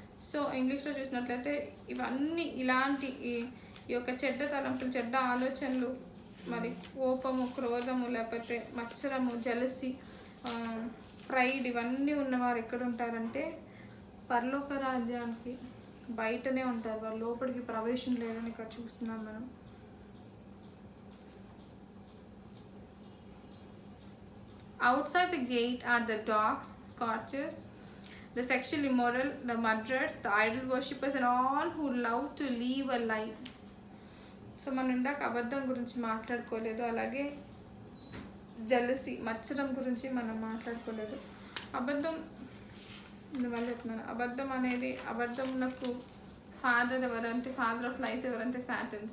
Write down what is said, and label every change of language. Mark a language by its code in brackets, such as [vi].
[te] So ఇంగ్లీష్లో చూసినట్లయితే ఇవన్నీ ఇలాంటి ఈ యొక్క చెడ్డ తలంపులు, చెడ్డ ఆలోచనలు, మరి కోపము, క్రోధము, లేకపోతే మత్సరము, జలసి, ప్రైడ్, ఇవన్నీ ఉన్నవారు ఎక్కడ ఉంటారంటే పరలోక రాజ్యానికి బయటనే ఉంటారు. వాళ్ళు లోపలికి ప్రవేశం లేదని ఇక్కడ చూస్తున్నాం మనం. [en] Outside the gate are the dogs, scourgers, the sexually immoral, the murderers, the idol worshippers, and all who love to live a lie. [te] So మనం ఇందాక అబద్ధం గురించి మాట్లాడుకోలేదు, అలాగే జలసి, మత్సరం గురించి మనం మాట్లాడుకోలేదు. అబద్ధం మళ్ళీ చెప్తున్నాను, అబద్ధం అనేది, అబద్ధంకు ఫాదర్ ఎవరంటే, [en] father of lies [te] ఎవరంటే సాటన్.